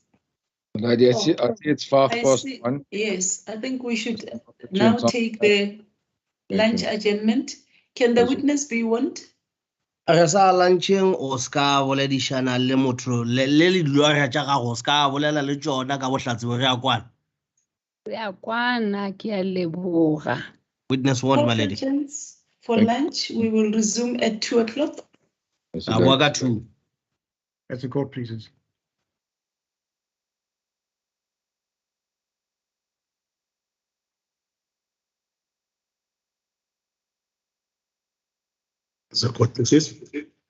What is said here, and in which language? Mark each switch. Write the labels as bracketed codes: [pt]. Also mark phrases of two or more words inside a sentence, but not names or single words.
[en] Lady, I see it's 1:05. Yes, I think we should now take the lunch adjournment. Can the witness be warned? [nso] Re sa lantšheng o ska boledišana le motho le dilwana tša gago o ska bolela le tšona ka bohlatsebo re a kwana. Re a kwana, ke a leboga. [en] Witness warned, my lady. For lunch, we will resume at 2 o'clock. I work at 2. As the court pleases. The court pleases.